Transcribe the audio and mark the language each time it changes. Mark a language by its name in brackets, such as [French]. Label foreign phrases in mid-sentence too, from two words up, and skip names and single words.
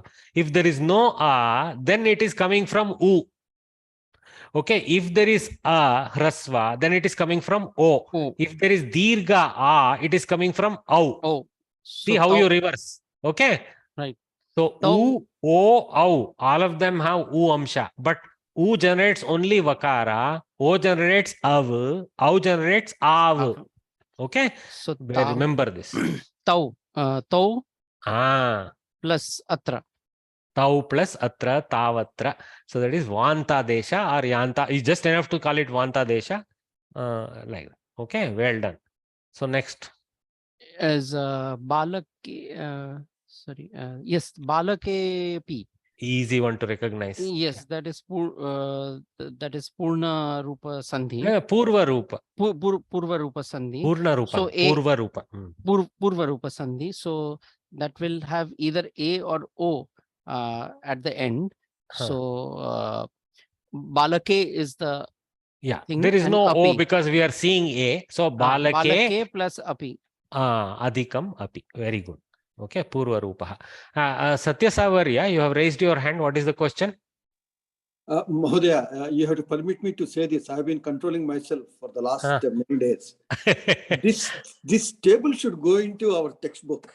[English] If there is no a, then it is coming from u. Okay. If there is a hrasva, then it is coming from o. If there is dirgha a, it is coming from au. See how you reverse. Okay. Right. So u, o, au, all of them have u amsha, but U generates only vakara, O generates av, au generates av. Okay? So remember this. Tau. Tau plus atra. Tau plus atra, tavatra. So that is Vanta Desha or Yanta. It's just enough to call it Vanta Desha. Like that. Okay, well done. So next. As Balak, sorry, yes, Balake P. Easy one to recognize. Yes, that is Purna Rupa Sandhi. Purva Rupa. Purva Rupa Sandhi. Purna Rupa. So Purva Rupa. Purva Rupa Sandhi. So that will have either A or O at the end. So Balake is the thing, there is and no api. O because we are seeing A. So Balake plus Api. [Sanskrit] अधिकम् अपि. [English] Very good. Okay, Purva Rupa. Satya Savarya, you have raised your hand. What is the question? Mahodaya, you have to permit me to say this. I have been controlling myself for the last many days. This table should go into our textbook.